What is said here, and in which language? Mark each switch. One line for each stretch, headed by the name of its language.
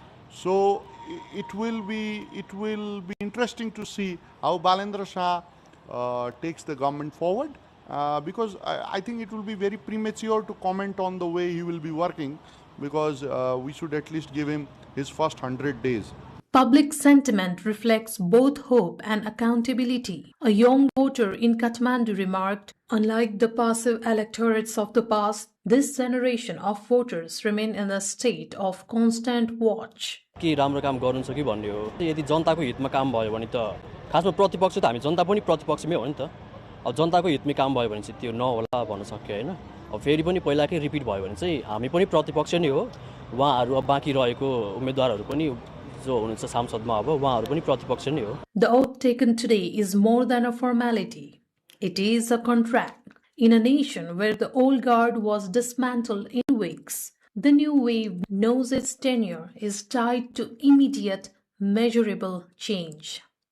English: So it will be interesting to see how Balendra Shah takes the government forward, because I think it will be very premature to comment on the way he will be working, because we should at least give him his first 100 days. Public sentiment reflects both hope and accountability. A young voter in Kathmandu remarked, "Unlike the passive electorates of the past, this generation of voters remain in a state of constant watch."
Nepali: के राम्रो काम गर्नु छ कि भन्ने हो। यदि जनताको हितमा काम भयो भने त खासमा प्रतिपक्ष त हामी जनता पनि प्रतिपक्षमै हो नि त। अब जनताको हितमै काम भयो भने चाहिँ त्यो नहोला भन्न सक्यो हैन। अब फेरि पनि पहिलाकै रिपिट भयो भने चाहिँ हामी पनि प्रतिपक्ष नै हो। उहाँहरु अब बाँकी रहेको उम्मेदवारहरु पनि
English: The oath taken today is more than a formality. It is a contract. In a nation where the old guard was dismantled in weeks, the new wave knows its tenure is tied to immediate, measurable change.